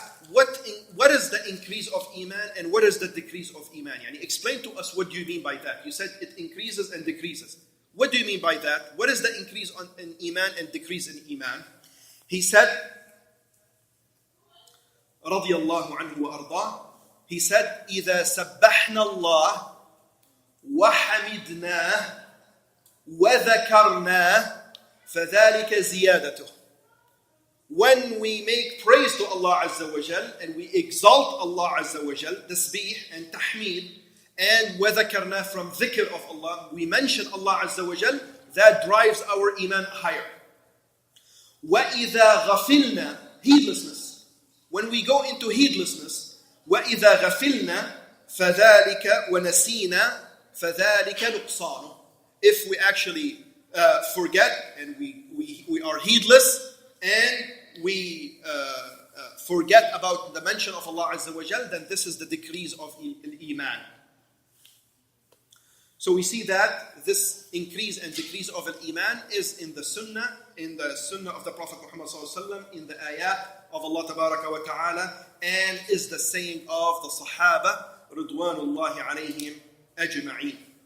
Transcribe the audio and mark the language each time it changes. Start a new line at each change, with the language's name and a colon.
English: what is the increase of iman and what is the decrease of iman? Yani explain to us what do you mean by that. You said it increases and decreases. What do you mean by that? What is the increase in iman and decrease in iman? He said,
Arabic: رضي الله عنه وأرضاه, he said, إذا سبحنا الله وحمدناه وذكرناه فذلك زيادته.
English: When we make praise to Allah Azza wa Jal and we exalt Allah Azza wa Jal, tasbih and tahmid, and وذكرناه from dhikr of Allah, we mention Allah Azza wa Jal, that drives our iman higher.
Arabic: وَإِذَا غَفِلْنَا,
English: heedlessness. When we go into heedlessness,
Arabic: وَإِذَا غَفِلْنَا فَذَلِكَ وَنَسِينَا فَذَلِكَ نُقْصَانُ.
English: If we actually forget and we are heedless and we forget about the mention of Allah Azza wa Jal, then this is the decrease of iman. So we see that this increase and decrease of al-iman is in the sunnah of the Prophet Muhammad ﷺ, in the ayat of Allah Tabaraka wa Ta'ala, and is the saying of the Sahaba Ridwanullahi alayhim ajma'een.